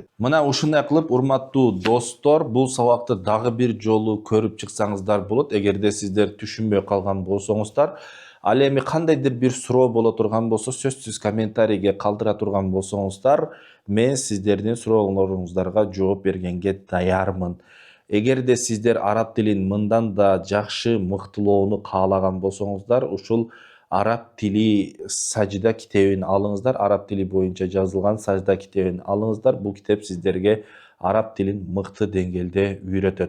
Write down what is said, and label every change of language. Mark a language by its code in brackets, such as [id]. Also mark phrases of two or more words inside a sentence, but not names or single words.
[uz] Mana o'shunday qilib, hurmatli do'stlar, bu savobni dag'i bir jolu ko'rib chiqsangizlar bo'ladi. Agarda sizlar tushunmay qolgan bo'lsangizlar, al endi qandaydir bir so'rov bo'la turgan bo'lsa, so'zsiz kommentariyaga qoldira turgan bo'lsangizlar, men sizlarning so'rovlaringizlarga javob berganga tayyorman. [ky] Эгерде сиздер араб тилин мындан да жакшы мыктылоону каалаган болсоңуздар, ушул араб тили сажда китебин алыңыздар. Араб тили боюнча жазылган сажда китебин алыңыздар. Бул китеп сиздерге араб тилин мыкты деңгээлде үйрөтөт.